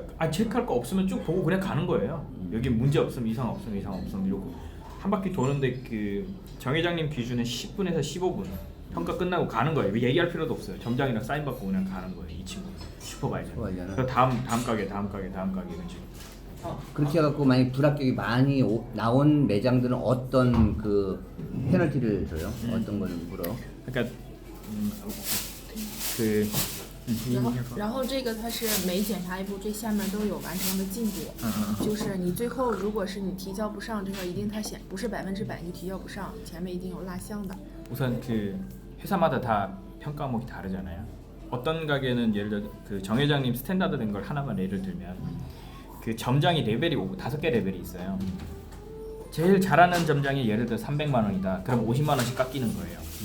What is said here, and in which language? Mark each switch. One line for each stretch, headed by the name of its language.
Korean: 체크할 거 없으면 쭉 보고 그냥 가는 거예요. 여기 문제 없으면 이상 없으면 이러고 한 바퀴 도는데 그 정 회장님 기준은 10분에서 15분 평가 끝나고 가는 거예요. 얘기할 필요도 없어요. 점장이랑 사인 받고 그냥 가는 거예요. 이 친구 슈퍼바이저. 그래서 다음 가게 이런 식으로. 그렇게 해갖고 만약 불합격이 많이 나온 매장들은 어떤 그 페널티를 줘요? 어떤 거를 물어? 그러니까 그
Chinese: 然后这个它是每检查一步，最下面都有完成的进度。就是你最后如果是你提交不上，这个一定它显不是100%你提交不上，前面一定有落项的。
Korean: 우선 그 회사마다 다 평가 항목이 다르잖아요. 어떤 가게는 예를 들어 그 정 회장님 스탠다드 된 걸 하나만 예를 들면 그 점장이 레벨이 5개 레벨이 있어요. 제일 잘하는 점장이 예를 들어 300만 원이다. 그럼 50만 원씩 깎이는 거예요.